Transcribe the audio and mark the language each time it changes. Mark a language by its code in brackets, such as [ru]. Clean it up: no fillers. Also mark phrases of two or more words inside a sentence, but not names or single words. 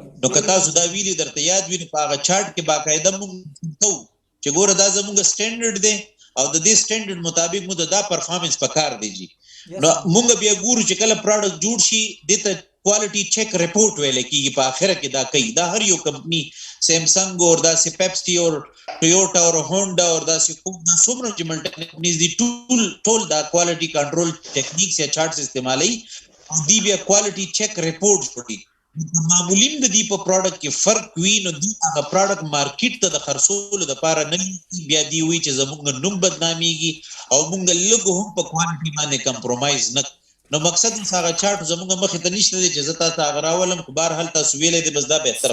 [ps] نو کتا سودا ویډیو درته یاد ویني په هغه چارت کې باقاعده موږ کو چې ګوره دا زموږ سټانډرډ دی او د دې سټانډرډ مطابق موږ دا پرفارمنس پکار دیږي نو موږ بیا ګورو چې کله پروډکټ جوړ شي دته [en] quality check report [ps] ویل کیږي په اخر کې دا کوي دا هر یو کمپنی سیمسنګ اور دا سی پیپسی اور ټویوټا اور هونډا اور دا سی کوم دا څومره چې [en] multi companies [ps] دي ټول دا [en] quality control techniques [ps] یا چارټس استعمالي دی بیا [en] quality check report [ps] جوړي معمولین د دې په پروډکټ کې فرق وي نو دی هغه پروډکټ مارکیټ ته د خرڅولو لپاره نه بیا دی وی چې زموږ نوم بدناميږي او موږ لږ هم په کوالټي باندې کمپرمایز نه نو مقصد هغه چارت زموږ مخې ته نشته دی چې زه تاسو هغه راولم، خو بهر حال تاسو ویلې دي، بس دا بهتر